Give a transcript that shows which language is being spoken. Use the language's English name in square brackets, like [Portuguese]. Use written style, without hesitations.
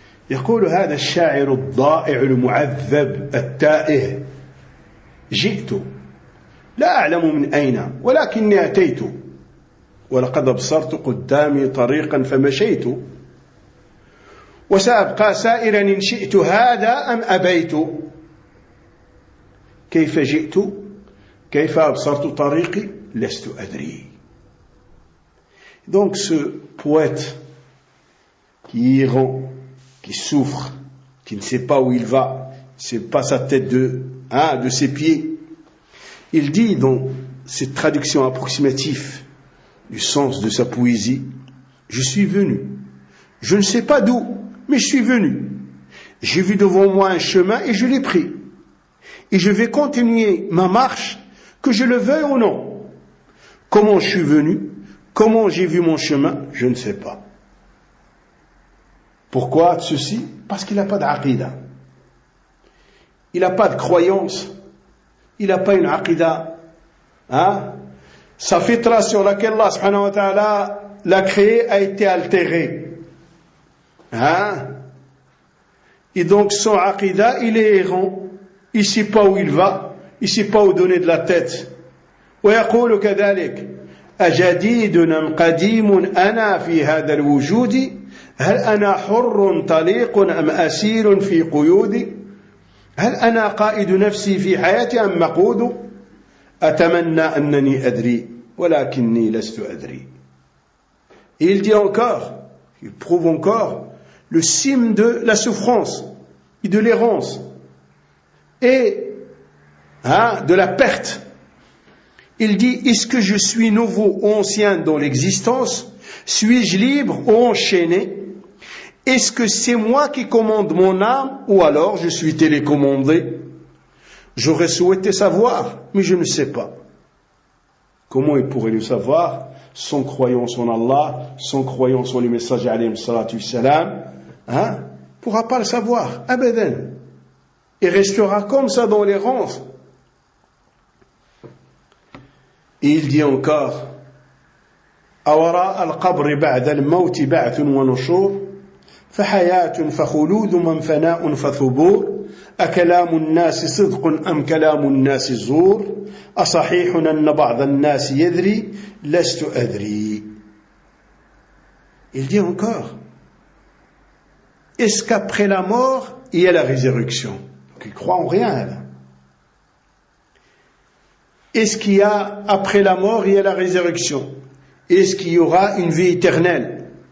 [Arabic] يقول هذا الشاعر الضائع المعذب التائه جئت لا أعلم من أين ولكني أتيت ولقد أبصرت قدامي طريقا فمشيت وسأبقى سائرا إن شئت هذا أم أبيت كيف جئت كيف أبصرت طريقي لست أدري. [French] Donc ce poète qui errant, qui souffre, qui ne sait pas où il va, c'est pas sa tête de ses pieds. Il dit dans cette traduction approximative du sens de sa poésie, je suis venu, je ne sais pas d'où, mais je suis venu. J'ai vu devant moi un chemin et je l'ai pris. Et je vais continuer ma marche, que je le veuille ou non. Comment je suis venu, comment j'ai vu mon chemin, je ne sais pas. Pourquoi ceci? Parce qu'il n'a pas d'aqida. Il n'a pas de croyance. Il n'a pas une aqida. Sa fitra sur laquelle Allah subhanahu wa ta'ala l'a créé a été altérée. Et donc son aqida, il est errant. Il ne sait pas où il va. Il ne sait pas où donner de la tête. [Arabic] ويقول كذلك أجديد أم قديم أنا في هذا الوجود هل أنا حر طليق أم أسير في قيودي هل أنا قائد نفسي في حياتي أم مقود أتمنى أنني أدري ولكني لست أدري. [French] Et il dit encore, il prouve encore le cime de la souffrance et de l'errance et de la perte. Il dit, est-ce que je suis nouveau ou ancien dans l'existence? Suis-je libre ou enchaîné? Est-ce que c'est moi qui commande mon âme ou alors je suis télécommandé? J'aurais souhaité savoir, mais je ne sais pas. Comment il pourrait le savoir sans croyance en Allah, sans croyance en les messagers alayhi salatu wassalam, hein? Il ne pourra pas le savoir, abadan. Il restera comme ça dans les rangs. Et il dit encore [Arabic] أوراء القبر بعد الموت بعث ونشور فحياة فخلود من فناء فثبور أكلام الناس صدق أم كلام الناس زور أصحيح أن بعض الناس يدري لست أدري. [French] Il dit encore, est-ce qu'après la mort il y a la résurrection? Donc il croit en rien là. Est-ce qu'il y a après la mort il y a la résurrection? Est-ce qu'il y aura une vie éternelle?